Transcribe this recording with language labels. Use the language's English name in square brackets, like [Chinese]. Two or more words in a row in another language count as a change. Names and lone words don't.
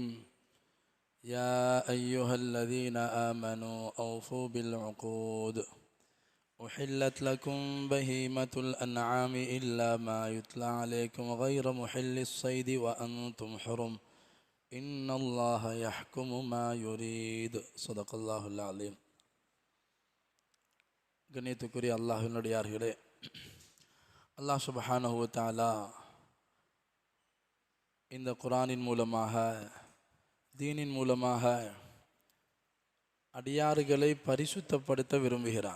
[Arabic] يا أيها الذين آمنوا أوفوا بالعقود، أحلت لكم بهيمة الأنعام إلا ما يتلى عليكم غير محل الصيد وأنتم حرم إن الله يحكم ما يريد. صدق الله العظيم. [Tamil] கண்ணியத்துக்குரிய அல்லாஹ்வினுடையார்களே, அல்லாஹ் சுப்ஹானஹு வ தஆலா இந்த குர்ஆனின் மூலமாக, தீனின் மூலமாக அடியார்களை பரிசுத்தப்படுத்த விரும்புகிறான்.